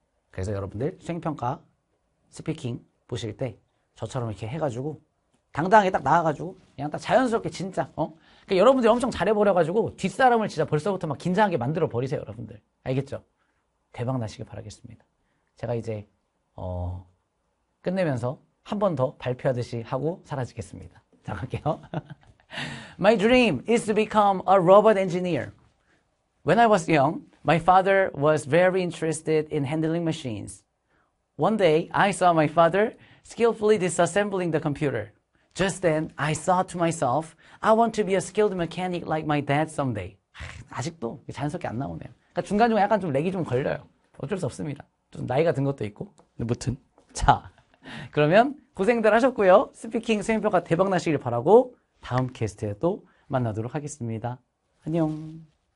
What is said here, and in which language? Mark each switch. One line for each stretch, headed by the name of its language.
Korean: 그래서 여러분들 수행평가 스피킹 보실 때 저처럼 이렇게 해가지고 당당하게 딱 나와가지고 그냥 딱 자연스럽게 진짜 그러니까 여러분들이 엄청 잘해버려가지고 뒷사람을 진짜 벌써부터 막 긴장하게 만들어 버리세요. 여러분들 알겠죠? 대박 나시길 바라겠습니다. 제가 이제 끝내면서 한 번 더 발표하듯이 하고 사라지겠습니다. 자, 갈게요.
English: My dream is to become a robot engineer. When I was young, my father was very interested in handling machines. One day, I saw my father skillfully disassembling the computer. Just then, I thought to myself, I want to be a skilled mechanic like my dad someday.
Korean: 아직도 자연스럽게 안 나오네요. 그러니까 중간중간 약간 좀 렉이 좀 걸려요. 어쩔 수 없습니다. 좀 나이가 든 것도 있고. 근데 무튼. 자, 그러면 고생들 하셨고요. 스피킹 수행평가 대박 나시길 바라고 다음 게스트에 또 만나도록 하겠습니다. 안녕.